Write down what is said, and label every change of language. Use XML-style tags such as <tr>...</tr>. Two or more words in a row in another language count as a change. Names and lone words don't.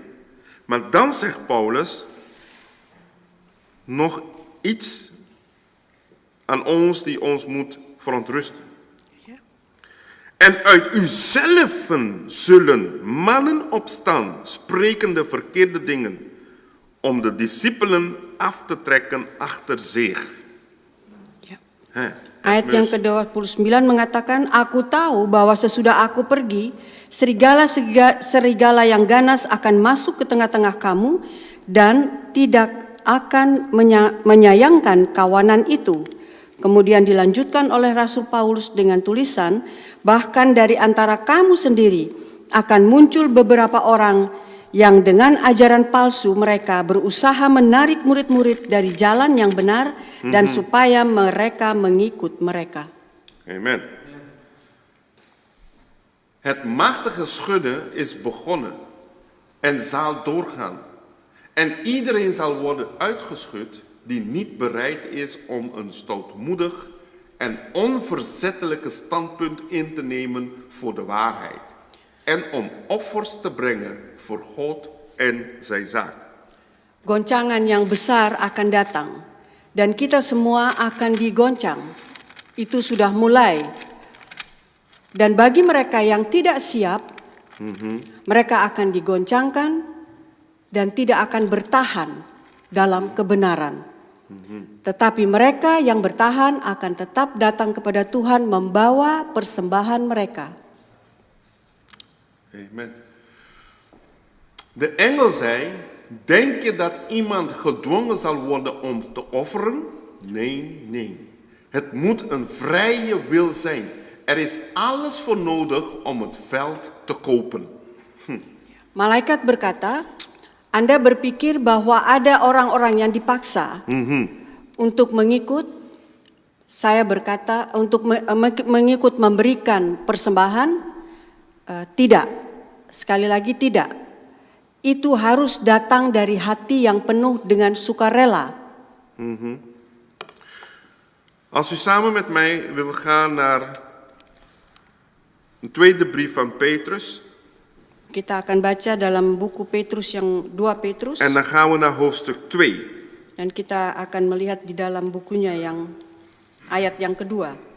<nl>Maar dan zegt Paulus nog iets aan ons die ons moet verontrusten. En uit uzelfen zullen mannen opstaan, sprekende verkeerde dingen, om de discipelen af te trekken achter zich.</nl> <id>Ayat yang ke-29 mengatakan, aku tahu bahwa sesudah aku pergi, serigala yang ganas akan masuk ke tengah-tengah kamu dan tidak akan menyayangkan kawanan itu. Kemudian dilanjutkan oleh Rasul Paulus dengan tulisan, bahkan dari antara kamu sendiri akan muncul beberapa orang yang dengan ajaran palsu mereka berusaha menarik murid-murid dari jalan yang benar dan supaya mereka mengikut mereka. Amen.</id> <nl>Het machtige schudden is begonnen en zal doorgaan. En iedereen zal worden uitgeschud die niet bereid is om een stoutmoedig en onverzettelijke standpunt in te nemen voor de waarheid. En om offers te brengen voor God en zijn zaak.</nl> <id>Goncangan yang besar akan datang dan kita semua akan digoncang. Itu sudah mulai. Dan bagi mereka yang tidak siap, mereka akan digoncangkan dan tidak akan bertahan dalam kebenaran. Tetapi mereka yang bertahan akan tetap datang kepada Tuhan membawa persembahan mereka. Amen.</id> <nl>De engel zei, denk je dat iemand gedwongen zal worden om te offeren? Nee, nee. Het moet een vrije wil zijn. Er is alles voor nodig om het veld te kopen.</nl> <id>Malaikat berkata, Anda berpikir bahwa ada orang-orang yang dipaksa untuk mengikut. Saya berkata untuk mengikut memberikan persembahan. Tidak, sekali lagi tidak. Itu harus datang dari hati yang penuh dengan sukarela.</id> <nl>Als u samen met mij wil gaan naar een tweede brief van Petrus.</nl> <id>Kita akan baca dalam buku Petrus yang 2 Petrus.</id> <nl>En dan gaan we naar hoofdstuk 2.</nl> <id>Dan kita akan melihat di dalam bukunya yang ayat yang kedua.</id>